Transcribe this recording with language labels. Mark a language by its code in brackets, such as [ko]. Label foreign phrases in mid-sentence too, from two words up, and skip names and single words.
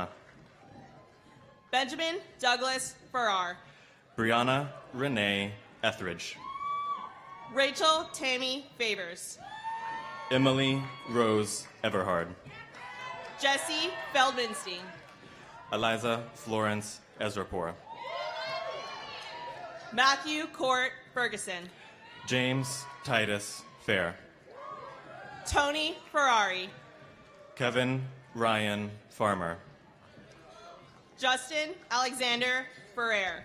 [en] Benjamin Douglas Farrar. Brianna Renee Etheridge. Rachel Tammy Favors. Emily Rose Everhard. Jesse Feldmanstein. Eliza Florence Ezrapor. Matthew Court Ferguson. James Titus Fair. Tony Ferrari. Kevin Ryan Farmer. Justin Alexander Ferrer.